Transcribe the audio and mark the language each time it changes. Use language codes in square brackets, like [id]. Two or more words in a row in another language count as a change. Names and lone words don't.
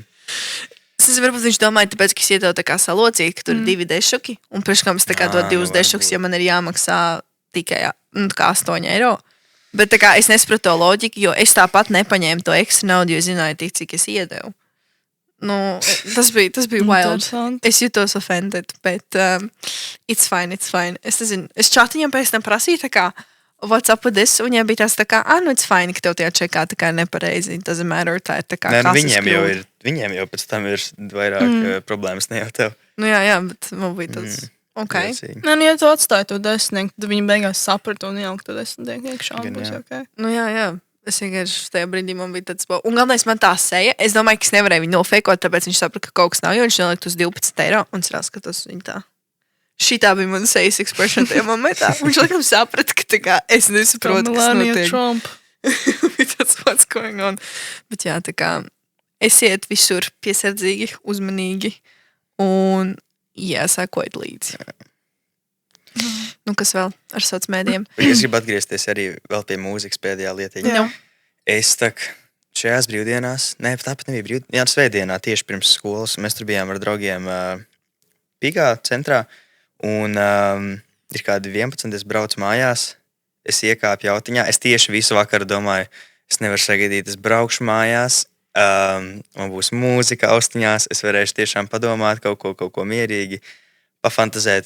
[lv] Es nezinu, varbūt viņš domāja, tāpēc, ka es iedevu tā kā salocīt, ka tur ir 2 dešuki, un priekš kam es tā kā dod 2 dešuks, ja man ir jāmaksā tikai 8 eiro. Bet tā kā es nesapratu to loģiku, jo es tāpat nepaņēmu to ekstra naudu, jo zināju tik, cik es iedevu. Tas bija wild. Es jutos offended, bet [en] it's fine. [lv] Es nezinu, es čatiņam pēc tam prasīju tā kā [en] what's up with this, [lv] un viņai bija tās tā kā, [en] it's fine, [lv] ka tev tajā čekā tā kā nepareizi, [en] it doesn't matter, [lv] tā ir tā kā viņiem jau pēc tam ir vairāk problēmas, ne jau tev. Jā, bet man bija tāds... Okay. Nē, ja tu atstāji to 10, tad viņi beigās saprata un ielika to 10 iekšā. Okay. Jā. Es vienkārši tajā brīdī man bija tāds... Un galvenais man tā seja, es domāju, ka es nevarēju viņu nofeikot, tāpēc viņš saprata, ka kaut kas nav, jo viņš nelikt uz 12 eiro, un es raskatos viņu tā. Šitā bija man sejas expression tajā momentā. Viņš laikam saprata, ka tā kā es nesaprotu, kas notiek. Trump. [en] That's what's going on. [lv] Bet jā, tā kā esiet visur piesardzīgi, uzmanīgi un... Jāsākot līdzi. Kas vēl ar sociālajiem mēdījiem? Es gribu atgriezties arī vēl pie mūzikas pēdējā lietiņa. Es šajās brīvdienās, tāpat nebija brīvdienās, svētdienā tieši pirms skolas, mēs tur bijām ar draugiem Pigā centrā, un ir kādi 11, es braucu mājās, es iekāpu jautiņā, es tieši visu vakaru domāju, es nevaru sagaidīt, es braukšu mājās, man būs mūzika austiņās, es varēšu tiešām padomāt kaut ko mierīgi, pafantazēt.